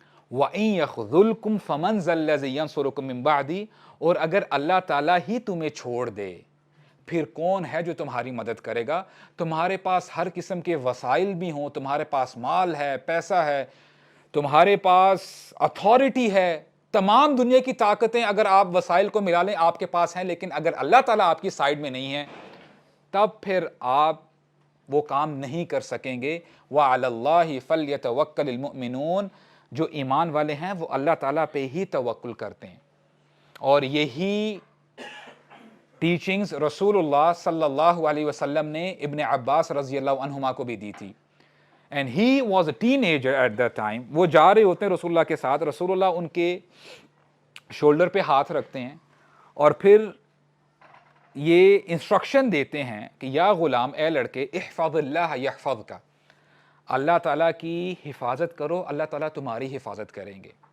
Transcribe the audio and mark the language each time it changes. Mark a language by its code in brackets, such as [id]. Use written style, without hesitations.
[ar] وَإِن يَخْذُلْكُمْ فَمَنْ ذَا الَّذِي يَنْصُرُكُم مِّن بَعْدِي، [ur] اور اگر اللہ تعالیٰ ہی تمہیں چھوڑ دے پھر کون ہے جو تمہاری مدد کرے گا؟ تمہارے پاس ہر قسم کے وسائل بھی ہوں، تمہارے پاس مال ہے، پیسہ ہے، تمہارے پاس اتھارٹی ہے، تمام دنیا کی طاقتیں اگر آپ وسائل کو ملا لیں آپ کے پاس ہیں، لیکن اگر اللہ تعالیٰ آپ کی سائیڈ میں نہیں ہے تب پھر آپ وہ کام نہیں کر سکیں گے. [ar] وَعَلَى اللَّهِ فَلْيَتَوَكَّلِ الْمُؤْمِنُونَ، [ur] جو ایمان والے ہیں وہ اللہ تعالیٰ پہ ہی توکل کرتے ہیں. اور یہی ٹیچنگز رسول اللہ صلی اللہ علیہ وسلم نے ابن عباس رضی اللہ عنہما کو بھی دی تھی. [en] And he was a teenager at that time. [ur] وہ جا رہے ہوتے ہیں رسول اللہ کے ساتھ، رسول اللہ ان کے شولڈر پہ ہاتھ رکھتے ہیں اور پھر یہ انسٹرکشن دیتے ہیں کہ [ar] یا غلام، [ur] اے لڑکے، [ar] احفظ اللہ یحفظک، [ur] اللہ تعالیٰ کی حفاظت کرو، اللہ تعالیٰ تمہاری حفاظت کریں گے.